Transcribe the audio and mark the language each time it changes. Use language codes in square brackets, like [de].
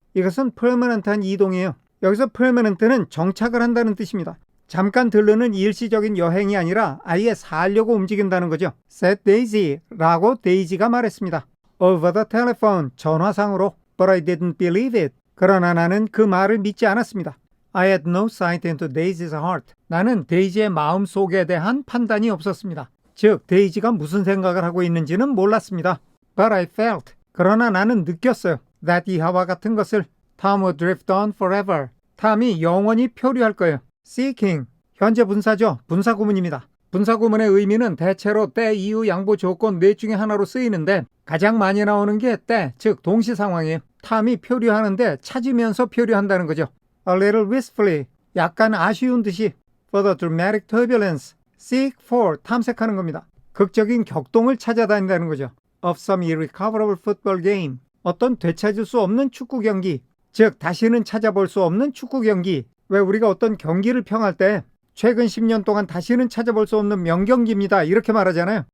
[ko] 이것은 permanent한 이동이에요. 여기서 permanent는 정착을 한다는 뜻입니다. 잠깐 들르는 일시적인 여행이 아니라 아예 살려고 움직인다는 거죠. [en] Said Daisy [ko] 라고 데이지가 말했습니다. [en] Over the telephone, [ko] 전화상으로. [en] But I didn't believe it. [ko] 그러나 나는 그 말을 믿지 않았습니다. [en] I had no sight into Daisy's heart. [ko] 나는 데이지의 마음 속에 대한 판단이 없었습니다. 즉, 데이지가 무슨 생각을 하고 있는지는 몰랐습니다. [en] But I felt. [ko] 그러나 나는 느꼈어요. That 이하와 같은 것을. [en] Tom would drift on forever. [ko] 탐이 영원히 표류할 거예요. Seeking. 현재 분사죠. 분사구문입니다. 분사구문의 의미는 대체로 때, 이유, 양보, 조건 넷 중에 하나로 쓰이는데 가장 많이 나오는 게 때, 즉 동시 상황이에요. 탐이 표류하는데 찾으면서 표류한다는 거죠. [en] A little wistfully, [ko] 약간 아쉬운 듯이. [en] For the dramatic turbulence, seek for, [ko] 탐색하는 겁니다. 극적인 격동을 찾아다닌다는 거죠. [en] Of some irrecoverable football game, [ko] 어떤 되찾을 수 없는 축구 경기, 즉 다시는 찾아볼 수 없는 축구 경기. 왜 우리가 어떤 경기를 평할 때 최근 10년 동안 다시는 찾아볼 수 없는 명경기입니다. 이렇게 말하잖아요.